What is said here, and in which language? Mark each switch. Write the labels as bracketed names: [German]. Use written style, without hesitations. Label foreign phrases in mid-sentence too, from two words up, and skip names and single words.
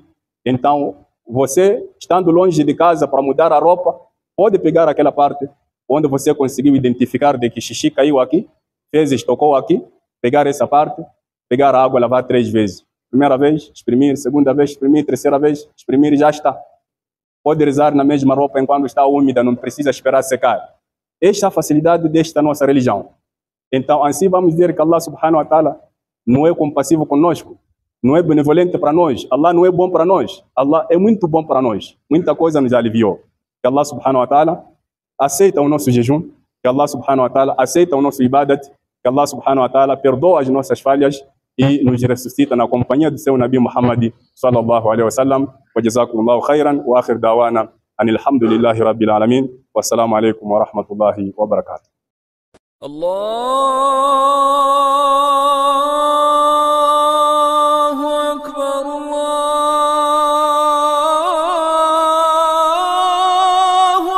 [Portuguese] Então, você, estando longe de casa para mudar a roupa, pode pegar aquela parte onde você conseguiu identificar de que xixi caiu aqui, fezes tocou aqui, pegar essa parte, pegar a água, lavar 3 vezes. Primeira vez, exprimir, segunda vez, exprimir, terceira vez, exprimir e já está. Pode rezar na mesma roupa enquanto está úmida, não precisa esperar secar. Esta é a facilidade desta nossa religião. Então, assim vamos dizer que [Arabic] الله سبحانه وتعالى [Portuguese] não é compassivo conosco, não é benevolente para nós. Allah não é bom para nós. Allah é muito bom para nós. Muita coisa nos aliviou. Que [Arabic] الله سبحانه وتعالى [Portuguese] aceita o nosso jejum, que [Arabic] الله سبحانه وتعالى [Portuguese] aceita o nosso ibadat, que [Arabic] الله سبحانه وتعالى [Portuguese] perdoa as nossas falhas e nos ressuscita na companhia do seu Nabi Muhammad [Arabic] صلى الله عليه وسلم. وجزاكم الله خيرا وآخر دعوانا أن الحمد لله رب العالمين. والسلام عليكم ورحمة الله وبركاته. الله أكبر، الله أكبر.